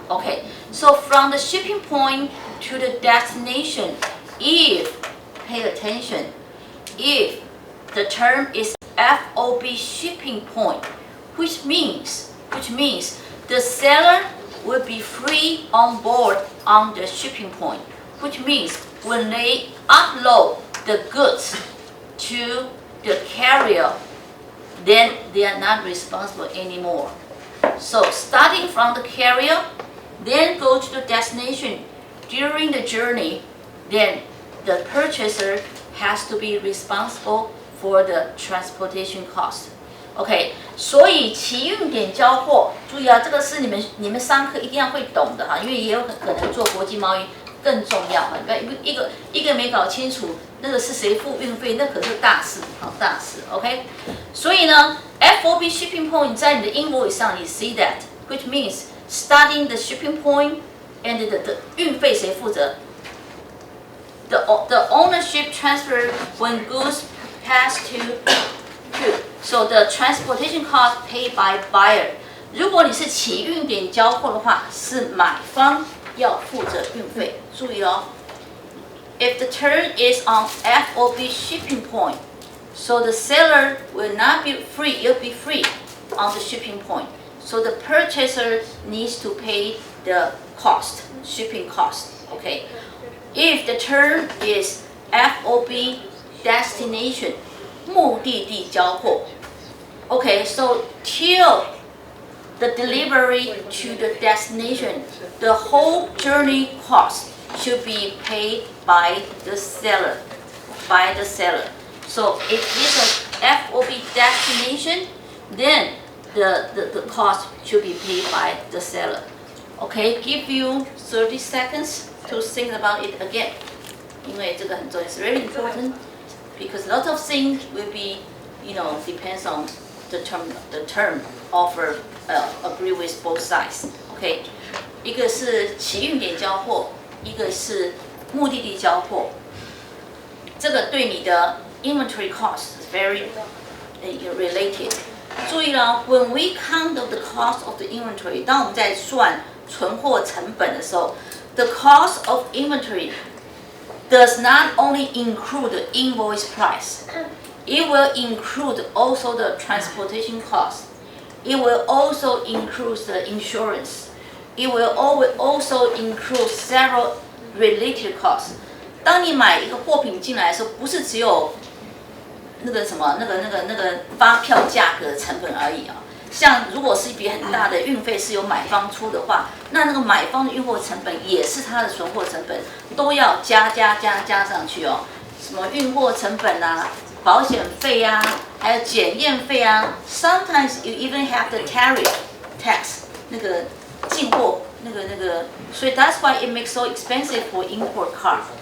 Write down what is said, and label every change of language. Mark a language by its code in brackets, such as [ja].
[en] Okay, so from the shipping point to the destination, pay attention, if the term is FOB shipping point, which means the seller will be free on board on the shipping point, which means when they upload the goods to the carrier, then they are not responsible anymore. So starting from the carrier, then go to the destination. During the journey, then the purchaser has to be responsible for the transportation cost. [zh] OK， 所以期运点交货，注意啊，这个是你们上课一定要会懂的哈，因为也有可能做国际贸易更重要哈。一个没搞清楚，那个是谁付运费，那可是大事，好大事。 [en] OK， [zh] 所以呢 [en] ，FOB shipping point [zh] 在你的 [en] invoice 上，你 see that， which means starting the shipping point and the [zh] 运费谁负责 [en] ？The ownership transfer when goods pass to。So the transportation cost paid by buyer. [zh] 如果你是起运点交货的话，是买方要负责运费。注意哦 [en] ，If the term is on FOB shipping point, so the seller will not be free. You'll be free on the shipping point. So the purchaser needs to pay the cost, shipping cost. Okay. If the term is FOB destination. [zh] 目的地交货 [en] Okay, so till the delivery to the destination, the whole journey cost should be paid by the seller. So if it's a FOB destination, then the cost should be paid by the seller. Okay, give you 30 seconds to think about it again. [zh] 因为这个很重要 [en] it's very important. Because a lot of things will be, depends on the term offer, agree with both sides. [zh] Okay, 一个是起运点交货，一个是目的地交货。这个对你的 [en] inventory cost is very related. 注意了 ，when we count the cost of the inventory， [zh] 当我们在算存货成本的时候 [en] ，the cost of inventory does not only include the invoice price, it will include also the transportation cost. It will also include the insurance. It will also include several related costs. [zh] 当你买一个货品进来的时候，不是只有那个发票价格的成本而已啊。像如果是一笔很大的运费是由买方出的话，那个买方的运货成本也是他的存货成本，都要加上去哦。什么运货成本啊，保险费啊，还有检验费啊。 [en] Sometimes you even have the tariff tax， [zh] 那个进货那个， [en] 所以 that's why it makes so expensive for import car.